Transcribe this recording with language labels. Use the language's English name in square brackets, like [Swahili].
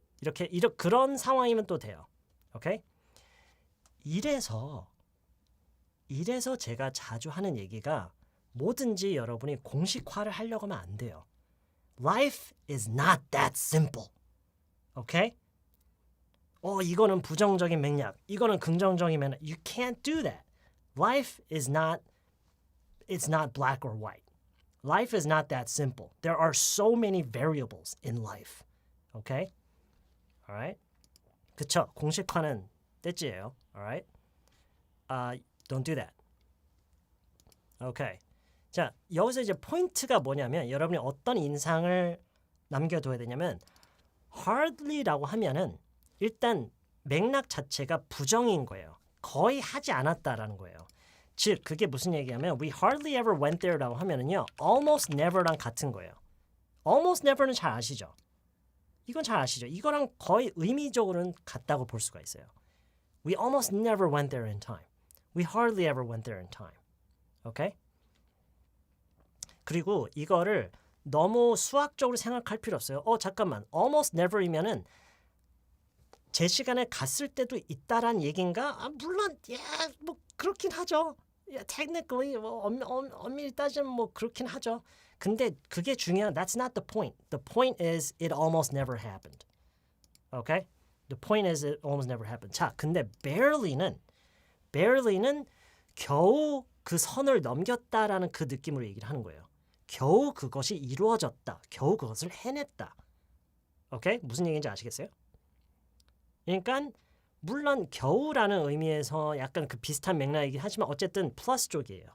[Korean] 이렇게 그런 상황이면 또 돼요. 오케이? 이래서 이래서 제가 자주 하는 얘기가 뭐든지 여러분이 공식화를 하려고 하면 안 돼요. [English] Life is not that simple. Okay? [Korean] 이거는 부정적인 맥락, 이거는 긍정적인 맥락. [English] You can't do that. Life is not, it's not black or white. Life is not that simple. There are so many variables in life. Okay? Alright? [Korean] 그쵸? 공식화는 떼찌예요. [English] Alright? Don't do that. Okay. [Korean] 자, 여기서 이제 포인트가 뭐냐면 여러분이 어떤 인상을 남겨둬야 되냐면 hardly라고 하면은 일단 맥락 자체가 부정인 거예요. 거의 하지 않았다라는 거예요. 즉 그게 무슨 얘기냐면 [English] we hardly ever went there [Korean] 라고 하면은요 almost never랑 같은 거예요. almost never는 잘 아시죠? 이건 잘 아시죠? 이거랑 거의 의미적으로는 같다고 볼 수가 있어요. [English] We almost never went there in time. We hardly ever went there in time. Okay? [Korean] 그리고 이거를 너무 수학적으로 생각할 필요 없어요. 잠깐만. almost never이면은 제 시간에 갔을 때도 있다란 얘긴가? 물론 뭐 그렇긴 하죠. technically 엄밀히 따지면 뭐 그렇긴 하죠. 근데 그게 중요한 [English] that's not the point. The point is it almost never happened. Okay? The point is it almost never happened. [Korean] 자, 근데 barely는 겨우 그 선을 넘겼다라는 그 느낌으로 얘기를 하는 거예요. 겨우 그것이 이루어졌다. 겨우 그것을 해냈다. 오케이? 무슨 얘기인지 아시겠어요? 그러니까 물론 겨우라는 의미에서 약간 그 비슷한 맥락이긴 하지만 어쨌든 플러스 쪽이에요.